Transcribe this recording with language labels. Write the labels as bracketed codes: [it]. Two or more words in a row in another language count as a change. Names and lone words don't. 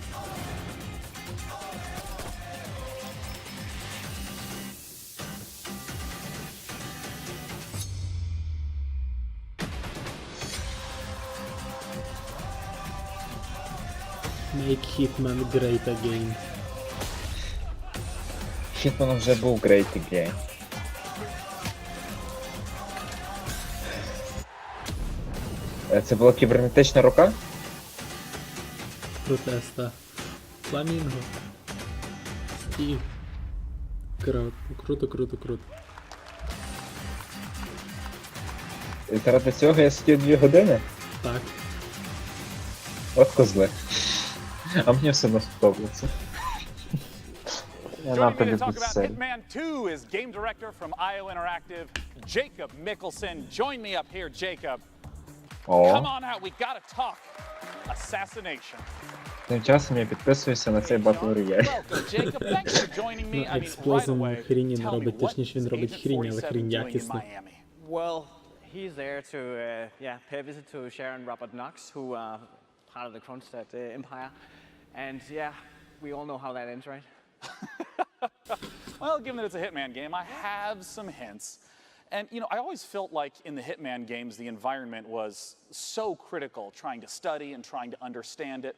[en] Make Hitman great again. [uk] Hitman вже був [en] great again. [uk] Це була кібернетична рука? Протеста. Фламінго. Стів. Круто. І заради цього я сидів 2 години? Так. От козли. А мені все одно сподобалося. [en] Joining me to talk about Hitman 2 is game director from IO Interactive, Jacob Mickelson. Join me up here, Jacob. Come on out, we gotta talk. Assassination. [uk] Тим часом я підписуюся на цей Battle Royale. [en] Welcome, Jacob. Thanks for joining me. I mean, right [uk] Експлозом [en] away, [uk] хріні не [en] tell me, [uk] робить, [en] what [uk] точніше він [en] is [uk] робить [en] Agent [uk] хрінь, але [en] 47 [uk] хрінь [en] doing in [uk] якісна. [en] Miami? Well, he's there to pay a visit to Sharon Robert Knox, who are part of the Kronstadt Empire. And yeah, we all know how that ends, right? Well, given that it's a Hitman game, I have some hints. And, you know, I always felt like in the Hitman games, the environment was so critical, trying to study and trying to understand it.